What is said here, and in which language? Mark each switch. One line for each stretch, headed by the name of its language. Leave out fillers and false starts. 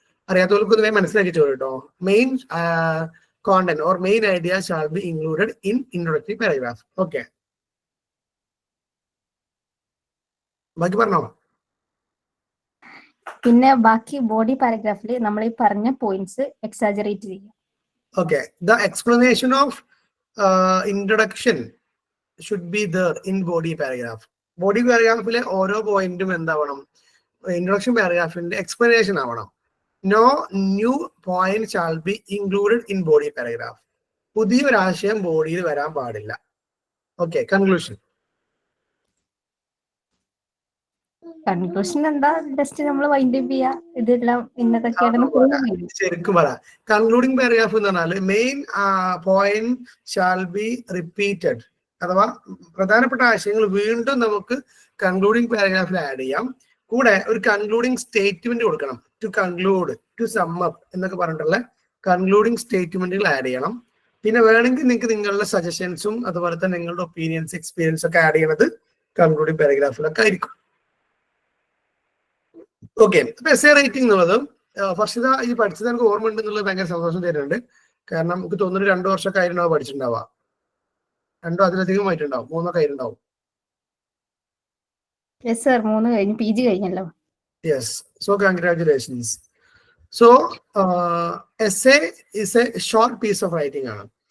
Malayalam: അറിയാത്തവർക്ക് മനസ്സിലാക്കി കേട്ടോ.
English: Main content or main idea shall be included in introductory paragraph. Okay.
Malayalam: ബാക്കി പറഞ്ഞോ. പിന്നെ ബാക്കി ബോഡി പാരഗ്രാഫിൽ നമ്മൾ ഈ പറഞ്ഞ പോയിന്റ്സ് എക്സാജറേറ്റ് ചെയ്യും.
English: Okay. The explanation of introduction should be there in body paragraph.
Malayalam: Body പാരഗ്രാഫിലെ ഓരോ പോയിന്റും എന്താവണം? ഇൻട്രൊഡക്ഷൻ പാരഗ്രാഫിന്റെ എക്സ്പ്ലനേഷൻ ആവണം.
English: No new point shall be included in body paragraph.
Malayalam: പുതിയൊരു ആശയം ബോഡിയിൽ വരാൻ പാടില്ല. Okay, conclusion. കൺക്ലൂഷൻ എന്താ? ജസ്റ്റ് നമ്മൾ വൈൻഡ് അപ്പ് ചെയ്യാ, ഇതെല്ലാം ഇന്നതൊക്കെയാണ്. ശരിക്കും പറ, കൺക്ലൂഡിംഗ് പാരഗ്രാഫ് എന്ന് പറഞ്ഞാൽ
English: main point shall be repeated,
Malayalam: അഥവാ പ്രധാനപ്പെട്ട ആശയങ്ങൾ വീണ്ടും നമുക്ക് കൺക്ലൂഡിംഗ് പാരഗ്രാഫിൽ ആഡ് ചെയ്യാം. കൂടെ ഒരു കൺക്ലൂഡിംഗ് സ്റ്റേറ്റ്മെന്റ് കൊടുക്കണം.
English: to conclude, to sum up
Malayalam: എന്നൊക്കെ പറഞ്ഞിട്ടുള്ള കൺക്ലൂഡിംഗ് സ്റ്റേറ്റ്മെന്റുകൾ ആഡ് ചെയ്യണം. പിന്നെ വേണമെങ്കിൽ നിങ്ങൾക്ക് നിങ്ങളുടെ സജഷൻസും അതുപോലെ തന്നെ നിങ്ങളുടെ ഒപ്പീനിയൻസ്, എക്സ്പീരിയൻസ് ഒക്കെ ആഡ് ചെയ്യണത് കൺക്ലൂഡിംഗ് പാരഗ്രാഫിലൊക്കെ ആയിരിക്കും. ഓക്കെ, അപ്പൊ എസ്സേ റൈറ്റിംഗ് എന്നുള്ളത് ഫർഷിദ ഈ പഠിച്ചത് എനിക്ക് ഓർമ്മ ഉണ്ട് എന്നുള്ളത് ഭയങ്കര സന്തോഷം തരുന്നുണ്ട്. കാരണം നമുക്ക് തോന്നുന്നു 2 വർഷമൊക്കെ ആയിട്ടുണ്ടാവും പഠിച്ചിട്ടുണ്ടാവുക. 2 അതിലധികം ആയിട്ടുണ്ടാവും, 3 ഒക്കെ ആയിട്ടുണ്ടാവും. യെസ് സർ, 3 കഴിഞ്ഞു, PG കഴിഞ്ഞല്ലോ.
English: Yes, so congratulations. So essay is a short piece of writing ആണ്.